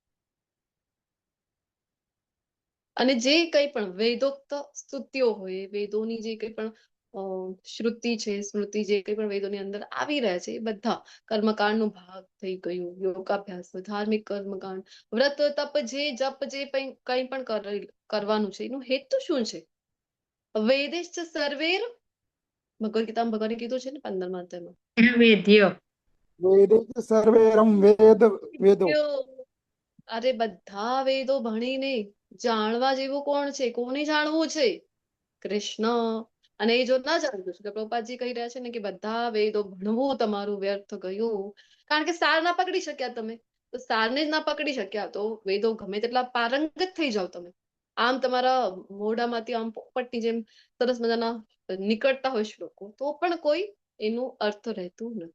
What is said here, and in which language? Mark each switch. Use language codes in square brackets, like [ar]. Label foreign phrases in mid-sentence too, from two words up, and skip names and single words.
[gu] અને જે કંઈ પણ વેદોક્ત સ્તુતિઓ હોય, વેદોની જે કંઈ પણ શ્રુતિ છે, સ્મૃતિ, જે કંઈ પણ વેદોની અંદર આવી રહ્યા છે એ બધા કર્મકાંડનો ભાગ થઈ ગયું. યોગાભ્યાસ, ધાર્મિક કર્મકાંડ, વ્રત, તપ, જે જપ, જે કંઈ પણ કરવાનું છે એનું હેતુ શું છે? [sa] વેદેશ્ચ સર્વેર, [gu] ભગવદ ગીતામાં ભગવાને કીધું છે ને 15મા અધ્યાયમાં, [sa] વેદ્યો वेदे सर्वेरं वेदो [gu] અરે બધા વેદો ભણીને જાણવા જેવું કોણ છે? કોને જાણવું છે? કૃષ્ણ. અને એ જો ના જાણતું છે તો પ્રભુપાદજી કહી રહ્યા છે ને કે બધા વેદો ભણવું તમારું વ્યર્થ ગયું. કારણ કે સાર ના પકડી શક્યા તમે. તો સારને જ ના પકડી શક્યા તો વેદો ગમે તેટલા પારંગત થઈ જાવ તમે, આમ તમારા મોઢામાંથી આમ પોપટની જેમ સરસ મજાના નીકળતા હોય શ્લોકો, તો પણ કોઈ એનું અર્થ રહેતું નથી.